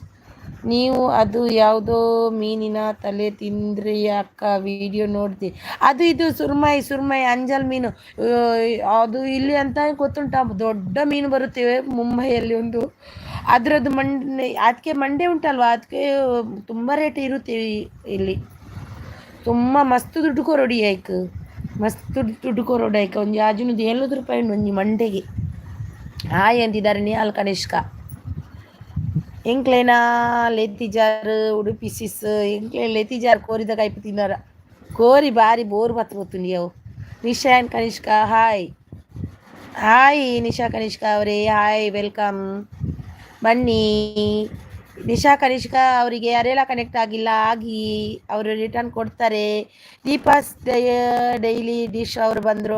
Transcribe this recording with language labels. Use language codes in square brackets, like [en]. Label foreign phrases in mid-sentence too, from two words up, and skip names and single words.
[kn] ನೀವು ಅದು ಯಾವುದೋ ಮೀನಿನ ತಲೆ ತಿಂದ್ರಿ ಅಕ್ಕ, ವಿಡಿಯೋ ನೋಡ್ತಿ. ಅದು ಇದು ಸುರ್ಮೈ ಅಂಜಲ್ ಮೀನು. ಅದು ಇಲ್ಲಿ ಅಂತ ಗೊತ್ತುಂಟ, ದೊಡ್ಡ ಮೀನು ಬರುತ್ತೇವೆ ಮುಂಬೈಯಲ್ಲಿ ಒಂದು. ಅದರದ್ದು ಅದಕ್ಕೆ ಮಂಡೆ ಉಂಟಲ್ವ, ಅದಕ್ಕೆ ತುಂಬ ರೇಟ್ ಇರುತ್ತೆ ಇಲ್ಲಿ. [tcy] ತುಂಬ ಮಸ್ತ್ ದುಡ್ಡು ಕೊರೋಡಿ ಆಯ್ಕೆ, ಮಸ್ತ್ ದುಡ್ಡು ಕೊರೋಡಿ ಆಯ್ಕೆ. [kn] ಒಂದು ಯಾಜುನದು 70 ರೂಪಾಯಿ ಉಂಟು ಒಂದು ಮಂಡೆಗೆ. ಹಾಯ್ ಅಂತಿದ್ದಾರೆ ನಿಹಾಲ್ ಕನಿಷ್ಕಾ. [tcy] ಎಂಕ್ಲೇನಾ ಲೆತ್ತಿಜಾರ್ ಉಡುಪಿ ಸಿಸ್ ಎಂಕ್ಲೆ ಲೆತ್ತಿಜಾರ್ ಕೋರಿದ ಕೈಪು ತಿನ್ನೋರ ಕೋರಿ ಬಾರಿ ಬೋರ್ ಬತ್ತು [kn] ಗೊತ್ತು ನೀವು. ನಿಶಾ ಆ್ಯಂಡ್ ಕನಿಷ್ಕಾ ಹಾಯ್. ಹಾಯ್ ನಿಶಾ ಕನಿಷ್ಕಾ ಅವರೇ, [en] hi welcome. [kn] ಬನ್ನಿ. ನಿಶಾ ಕನಿಷ್ಕಾ ಅವರಿಗೆ ಯಾರೆಲ್ಲ ಕನೆಕ್ಟ್ ಆಗಿಲ್ಲ ಆಗಿ ಅವರು ರಿಟರ್ನ್ ಕೊಡ್ತಾರೆ. ದೀಪಾಸ್ ಡೈಲಿ ಡಿಶ್ ಅವರು ಬಂದರು.